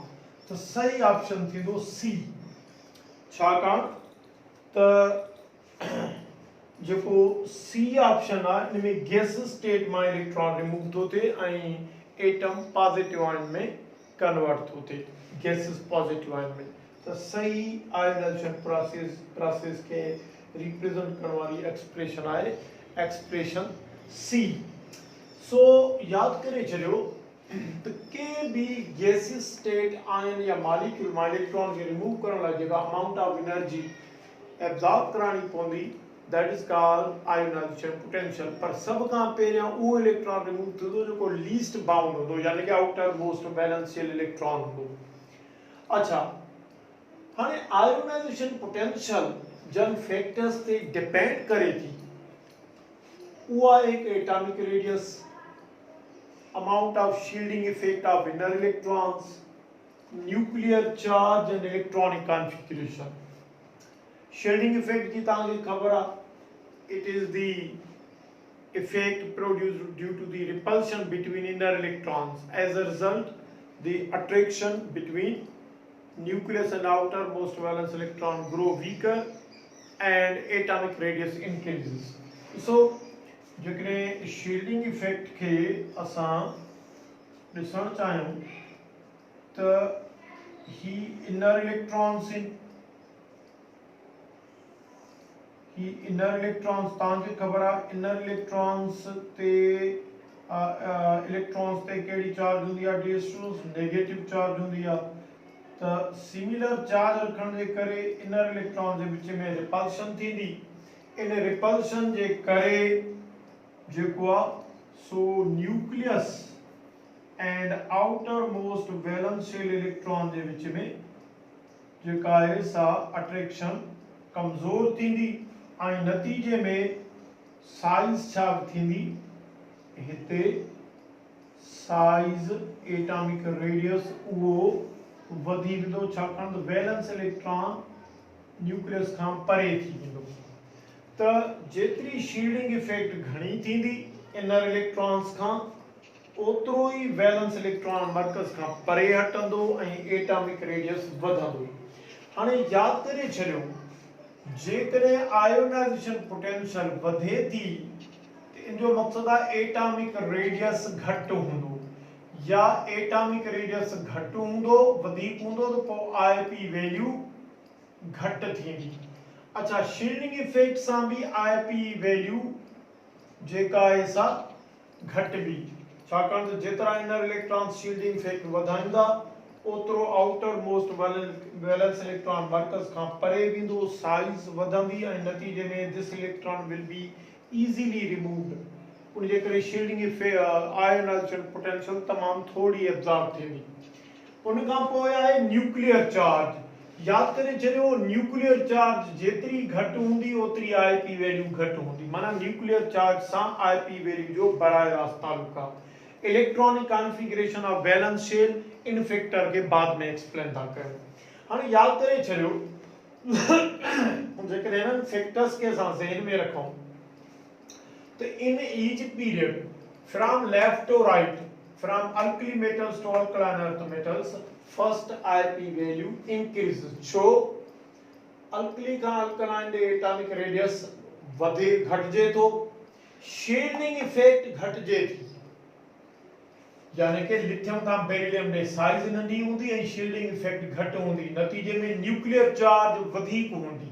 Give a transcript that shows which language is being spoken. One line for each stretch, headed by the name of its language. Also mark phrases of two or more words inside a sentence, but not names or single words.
Sindhi: तो सही ऑप्शन थी दो सी। छाकाणि जो सी ऑप्शन आहे इन में
English: gas state
Sindhi: में
English: electron remove
Sindhi: थो थिए ऐं एटम
English: positive ion
Sindhi: में कन्वर्ट थो थिए,
English: gases positive ion
Sindhi: में। तो सही
English: ionization process
Sindhi: के रिप्रेजेंट करण वाली एक्सप्रेशन आहे एक्सप्रेशन सी। सो याद करे चलियो त के भी
English: gaseous state ion
Sindhi: या मॉलिक्यूल में इलेक्ट्रॉन के रिमूव करण लाइ जेका
English: amount of energy absorb
Sindhi: करानी पवंदी,
English: that is called ionization potential.
Sindhi: पर सब खां पहिरियां उहो
English: electron remove
Sindhi: थींदो जेको
English: least bound
Sindhi: हूंदो, यानी कि
English: outer most valential electron
Sindhi: हूंदो। अच्छा, हाणे
English: ionization potential
Sindhi: जन फैक्टर्स ते डिपेंड करे थी। उहा एक
English: atomic radius, amount of shielding effect of inner electrons, nuclear charge and electronic configuration. Shielding effect
Sindhi: की तांगे खबर आ,
English: it is the effect produced due to the repulsion between inner electrons. As a result, the attraction between nucleus and outermost valence electron grow weaker and atomic radius increases.
Sindhi: So, जेकॾहिं
English: shielding effect
Sindhi: के असां ॾिसण चाहियूं त ही
English: inner electrons inner electrons
Sindhi: तव्हांखे ख़बर आहे
English: inner electrons
Sindhi: ते इलेक्ट्रॉन्स ते कहिड़ी चार्ज हूंदी आहे
English: dear students, negative charge
Sindhi: हूंदी आहे। त
English: similar charge
Sindhi: रखण जे करे
English: inner electron
Sindhi: जे विच में रिपल्शन थींदी। इन रिपल्शन जे करे जेको आहे सो
English: nucleus and outer most valential electron
Sindhi: जे विच में जेका आहे सा अट्रैक्शन कमज़ोर थींदी ऐं नतीजे में साइज छा थींदी, हिते
English: size atomic radius
Sindhi: उहो वधी वेंदो, छाकाणि त
English: valence electron nucleus
Sindhi: खां परे थी वेंदो। त जेतिरी
English: shielding effect
Sindhi: घणी थींदी
English: inner electrons
Sindhi: खां, ओतिरो ई
English: valence electron
Sindhi: मर्कज़ खां परे हटंदो ऐं
English: atomic radius
Sindhi: वधंदो। हाणे यादि करे छॾियो जेकॾहिं
English: ionization potential
Sindhi: वधे थी इन जो मक़सद आहे
English: atomic radius
Sindhi: घट हूंदो या
English: atomic radius
Sindhi: घट हूंदो वधीक हूंदो तो पोइ
English: IP value
Sindhi: घट थींदी। अच्छा,
English: shielding effect
Sindhi: सां भी
English: IP value
Sindhi: जेका आहे सा घट भी, छाकाणि त जेतिरा
English: inner electron shielding effect
Sindhi: वधाईंदा ओतिरो
English: outer most valence electron
Sindhi: मर्कज़ खां परे वेंदो, साइज वधंदी ऐं नतीजे में
English: this electron will be easily removed.
Sindhi: उन जे करे
English: shielding ionization potential
Sindhi: तमामु थोड़ी एब्जॉर्ब थींदी। उन खां पोइ आहे
English: nuclear charge.
Sindhi: याद करे छॾियो,
English: nuclear charge
Sindhi: जेतिरी घटि हूंदी ओतिरी
English: IP value
Sindhi: घटि हूंदी, माना
English: nuclear charge
Sindhi: सां
English: IP value
Sindhi: जो बराह रास्त ताल्लुक आहे।
English: electronic configuration of valence shell
Sindhi: इन फैक्टर के बाद में एक्सप्लेन था कयूं। हाणे याद करे छॾियो जेकॾहिं हिननि फैक्टर्स खे असां ज़हन में रखूं तो
English: in each period from left to right, from alkali metals to alkaline earth metals, first IP value increases. छो?
Sindhi: अल्कली का अल्कलाइन जे
English: atomic radius
Sindhi: वधे घटजे तो,
English: shielding effect
Sindhi: घटजे थी, यानी कि लिथियम का बेरिलियम में साइज नंढी हूंदी ऐं
English: shielding effect
Sindhi: घट हूंदी, नतीजे में
English: nuclear charge
Sindhi: वधीक हूंदी।